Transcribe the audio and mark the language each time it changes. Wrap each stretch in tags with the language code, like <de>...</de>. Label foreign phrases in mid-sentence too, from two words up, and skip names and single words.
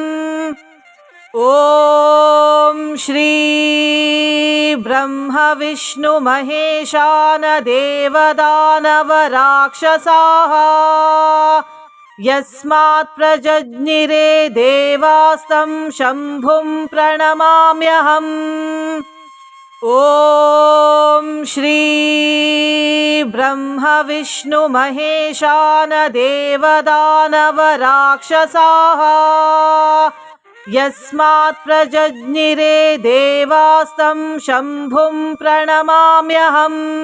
<sa>ॐ श्री ब्रह्म विष्णु महेशान देवदानव राक्षसाः यस्मात् प्रजज्ञिरे देवास्तं शम्भुं प्रणमाम्यहम्. ॐ श्री ब्रह्म विष्णु महेशान देवदानवराक्षसाः यस्मात् प्रजज्ञिरे देवास्तं शम्भुं प्रणमाम्यहम्।</sa>